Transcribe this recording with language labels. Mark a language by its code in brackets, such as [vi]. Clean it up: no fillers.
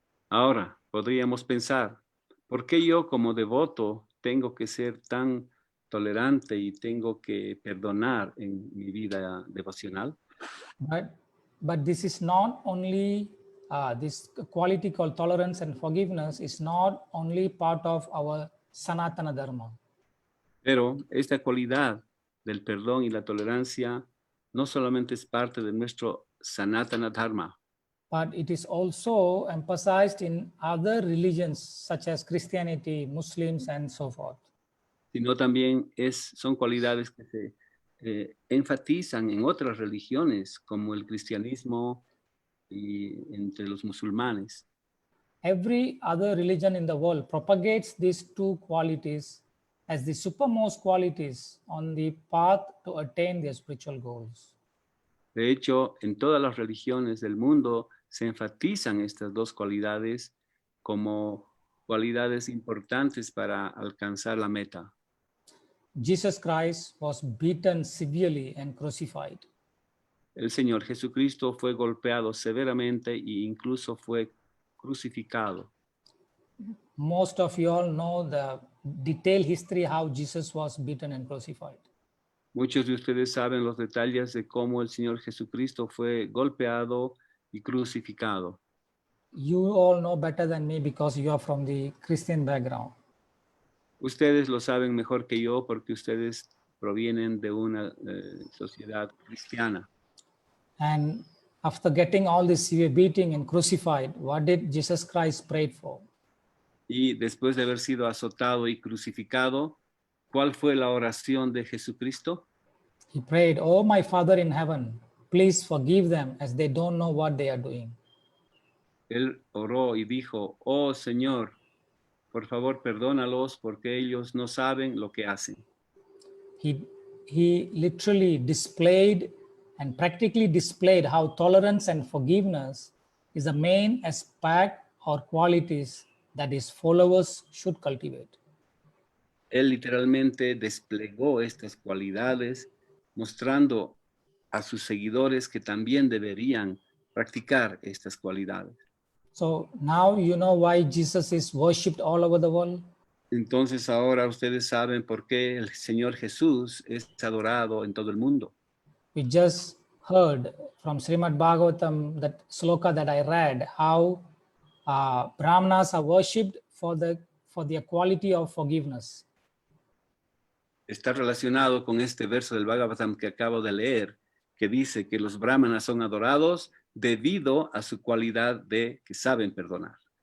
[es] Ahora, podríamos pensar, ¿por qué yo como devoto tengo que ser tan tolerante y tengo que perdonar en mi vida devocional? [en] But this is not only, this quality called tolerance and forgiveness is not only part of our Sanatana Dharma. [es] Pero esta cualidad del perdón y la tolerancia no solamente es parte de nuestro Sanatana Dharma, [en] But it is also emphasized in other religions such as Christianity, Muslims, and so forth. [es] sino también son cualidades que se enfatizan en otras religiones como el cristianismo y entre los musulmanes. [en] Every other religion in the world propagates these two qualities as the supermost qualities on the path to attain their spiritual goals. [es] De hecho, en todas las religiones del mundo se enfatizan estas dos cualidades como cualidades importantes para alcanzar la meta. [en] Jesus Christ was beaten severely and crucified. [es] El Señor Jesucristo fue golpeado severamente e incluso fue crucificado. [en] Most of you all know the detailed history how Jesus was beaten and crucified. [es] Muchos de ustedes saben los detalles de cómo el Señor Jesucristo fue golpeado y crucificado. [en] You all know better than me because you are from the Christian background. [es] Ustedes lo saben mejor que yo porque ustedes provienen de una sociedad cristiana. [en] And after getting all this severe beating and crucified, what did Jesus Christ pray for? [es] Y después de haber sido azotado y crucificado, ¿cuál fue la oración de Jesucristo? [en] He prayed, "Oh, my Father in heaven, please forgive them as they don't know what they are doing." [es] Él oró y dijo, oh Señor, por favor perdónalos porque ellos no saben lo que hacen. [en] He literally displayed and practically displayed how tolerance and forgiveness is the main aspect or qualities that his followers should cultivate. [es] Él literalmente desplegó estas cualidades, mostrando a sus seguidores que también deberían practicar estas cualidades. [en] So now you know why Jesus is worshipped all over the world. [es] Entonces ahora ustedes saben por qué el Señor Jesús es adorado en todo el mundo. [en] We just heard from Srimad Bhagavatam, that sloka that I read, how Brahmanas are worshipped for their quality of forgiveness. [es] Está relacionado con este verso del Bhagavatam que acabo de leer, que dice que los brahmanas son adorados debido a su cualidad de que saben perdonar.